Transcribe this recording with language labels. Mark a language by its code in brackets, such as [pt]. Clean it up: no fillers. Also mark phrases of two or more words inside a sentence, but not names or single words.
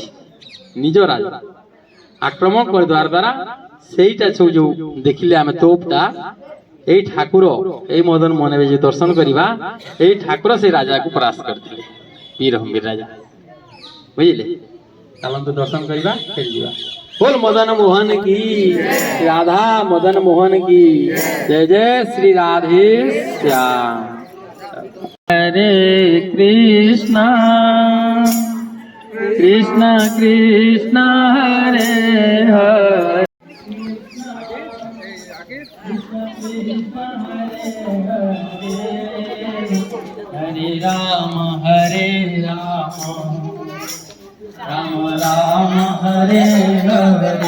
[or] ନିଜ ରାଜା ଆକ୍ରମଣ କରିଦେବାର ଦ୍ୱାରା ସେଇଟା ସବୁ ଯୋଉ ଦେଖିଲେ ଆମେ ତୋପଟା, ଏଇ ଠାକୁର, ଏଇ ମଦନ ମୋହନ ଏବେ ଯୋଉ ଦର୍ଶନ କରିବା, ଏଇ ଠାକୁର ସେଇ ରାଜାକୁ ପରାସ୍ତ କରିଥିଲେ, ବୀର ହମ୍ବୀର ରାଜା। ବୁଝିଲେ? ଚାଲନ୍ତୁ ଦର୍ଶନ କରିବା, ଫେରିଯିବା। [hi] बोल मदन मोहन की, राधा मदन मोहन की जय। जय श्री राधे श्याम। हरे कृष्णा कृष्णा कृष्णा हरे हरे, हरे राम राम राम हरे हरे।